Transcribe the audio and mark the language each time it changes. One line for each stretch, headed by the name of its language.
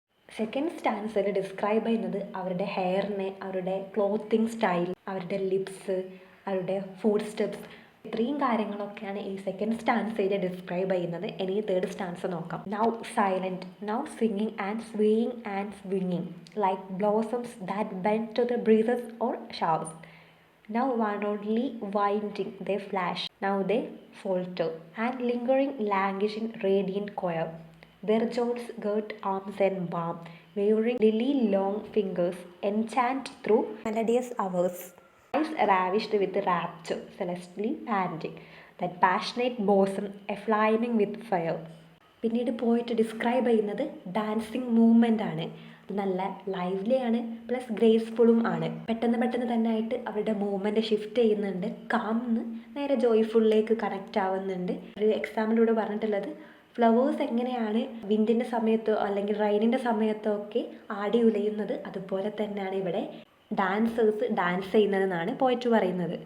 Malayalam: Second സ്റ്റാൻസിൽ describe ചെയ്യുന്നത് അവരുടെ ഹെയറിനെ, അവരുടെ ക്ലോത്തിങ് സ്റ്റൈൽ, അവരുടെ ലിപ്സ്, അവരുടെ ഫുഡ് സ്റ്റെപ്സ്, ഇത്രയും കാര്യങ്ങളൊക്കെയാണ് ഈ സെക്കൻഡ് സ്റ്റാൻസയിൽ ഡിസ്ക്രൈബ് ചെയ്യുന്നത്. ഇനി തേർഡ് സ്റ്റാൻസ് നോക്കാം.
English: Now silent, now singing and swaying and സ്വിങ്ങിങ് like blossoms that bend to the breezes or showers. Now wildly winding they flash, now they falter, and lingering languishing radiant choir. Their jewels girt arms and balm, wavering lily long fingers, enchant through melodious hours. Eyes ravished with rapture, celestially panting, that passionate bosom aflaming with fire.
Malayalam: പിന്നീട് പോയിട്ട് describe ചെയ്യുന്നത് dancing movement ആണ്. നല്ല lively ആണ്, plus ഗ്രേസ്ഫുള്ളും ആണ്. പെട്ടെന്ന് തന്നെ ആയിട്ട് അവരുടെ മൂവ്മെൻറ്റ് ഷിഫ്റ്റ് ചെയ്യുന്നുണ്ട്. കാംന്ന് നേരെ ജോയ്ഫുള്ളിലേക്ക് കണക്റ്റ് ആവുന്നുണ്ട്. ഒരു എക്സാമ്പിളിലൂടെ പറഞ്ഞിട്ടുള്ളത് ഫ്ലവേഴ്സ് എങ്ങനെയാണ് വിൻഡിൻ്റെ സമയത്തോ അല്ലെങ്കിൽ റൈനിൻ്റെ സമയത്തോ ഒക്കെ ആടി ഉലയുന്നത്, അതുപോലെ തന്നെയാണ് ഇവിടെ ഡാൻസേഴ്സ് ഡാൻസ് ചെയ്യുന്നതെന്നാണ് പോയിറ്റ് പറയുന്നത്.